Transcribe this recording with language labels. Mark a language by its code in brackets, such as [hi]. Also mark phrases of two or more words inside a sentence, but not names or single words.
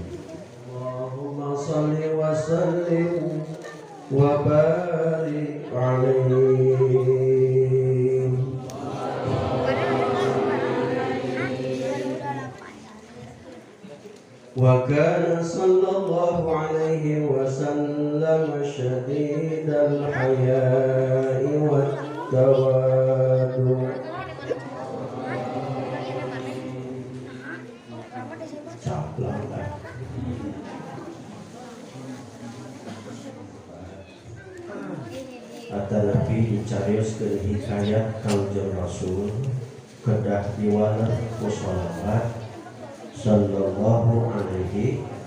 [ar] اللهم صل وسلم وبارك عليه. وكان صلى الله عليه وسلم شديد الحياء والتواضع. [su] Ata Nabi dicarioskeun hikayat Kangjeng Rasul kedah diwaler ku shalawat [ar] صلى الله عليه.